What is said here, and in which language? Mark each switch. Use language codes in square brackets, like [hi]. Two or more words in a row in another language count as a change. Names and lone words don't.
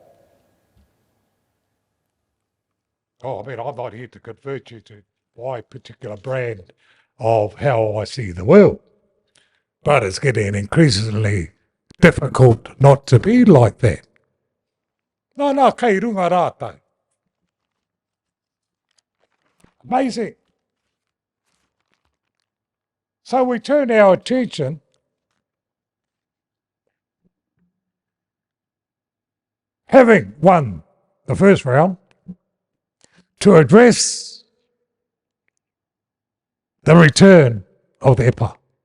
[en] I'm not here to convert you to my particular brand of how I see the world, but it's getting increasingly difficult not to be like that. No, [mi] kei runga rātou. [en] Amazing. So we turn our attention having won the first round, to address the return of the Epa.